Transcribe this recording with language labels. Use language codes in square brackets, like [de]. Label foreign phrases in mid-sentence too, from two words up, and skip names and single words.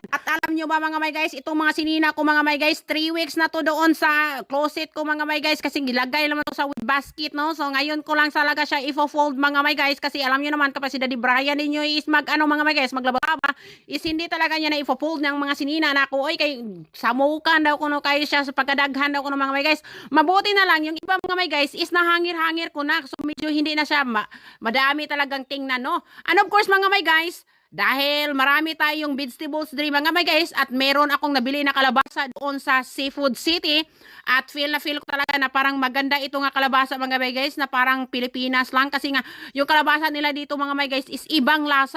[tl] At alam nyo ba mga [en] my guys, [tl] itong mga sinina ko mga [en] my guys, [tl] 3 weeks na to doon sa closet ko mga [en] my guys [tl] kasi gilagay naman to sa [en] wood basket, [tl] no? So ngayon ko lang talaga siya ifo-fold mga [en] my guys [tl] kasi alam nyo naman kapag si Daddy Brian ninyo is mga my guys, maglaba-laba, is hindi talaga niya na ifo-fold ng mga sinina na ako, [ceb] oy kay samukan daw kuno [tl] kayo siya sa pagkadaghan daw kuno mga [en] my guys. [tl] Mabuti na lang yung iba mga [en] my guys [tl] is nahangir-hangir ko na, so medyo hindi na siya madami talagang tingnan, no? [en] And of course [tl] mga [en] my guys, [tl] dahil marami tayong vegetables diri mga [en] my guys [tl] at meron akong nabili na kalabasa doon sa Seafood City at feel ko talaga na parang maganda ito nga kalabasa mga [en] my guys [tl] na parang Pilipinas lang kasi nga yung kalabasa nila dito mga my guys is ibang lasa.